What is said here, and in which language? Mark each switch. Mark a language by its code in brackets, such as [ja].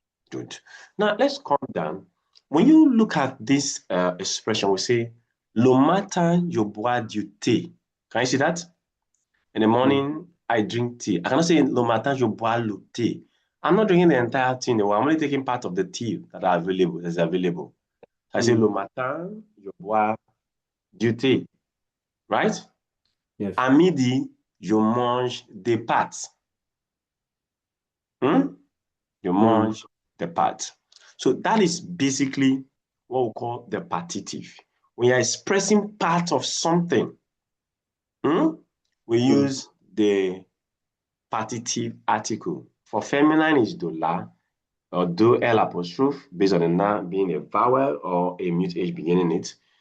[en] Good. Now let's calm down. When you look at this expression, we say, [fr] le matin, je bois du thé. [en] Can you see that? In the Mm, morning, I drink tea. I cannot say [fr] le matin, je bois le thé. [en] I'm not drinking the entire tea in the world. I'm only taking part of the tea that's available. I say [fr] le matin, je bois du thé. [en] Right? Yes. [fr] À midi, je mange des pâtes. Je mange des pâtes. [en] So that is basically what we call the partitive. When you're expressing part of something, we use the partitive article. For feminine is do la or do L apostrophe based on the noun being a vowel or a mute H beginning it.